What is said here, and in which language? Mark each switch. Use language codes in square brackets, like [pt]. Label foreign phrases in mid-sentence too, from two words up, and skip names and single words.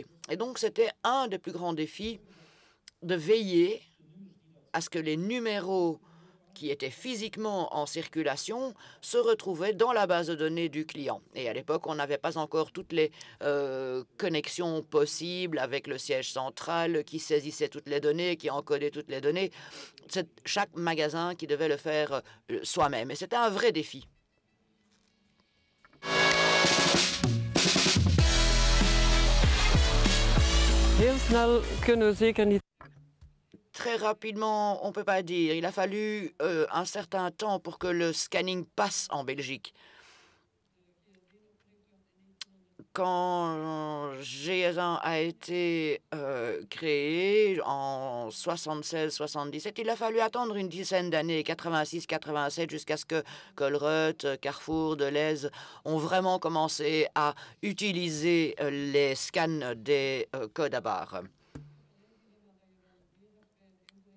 [fr] Et donc, c'était un des plus grands défis de veiller à ce que les numéros qui étaient physiquement en circulation se retrouvaient dans la base de données du client. Et à l'époque, on n'avait pas encore toutes les connexions possibles avec le siège central qui saisissait toutes les données, qui encodait toutes les données. C'est chaque magasin qui devait le faire soi-même. Et c'était un vrai défi. [nl] Heel snel kunnen we zeker niet. [fr] Très rapidement, on ne peut pas dire. Il a fallu un certain temps pour que le scanning passe en Belgique. Quand GS1 a été créé en 76-77, il a fallu attendre une dizaine d'années, 86-87, jusqu'à ce que Colruyt, Carrefour, Deleuze ont vraiment commencé à utiliser les scans des codes à barres.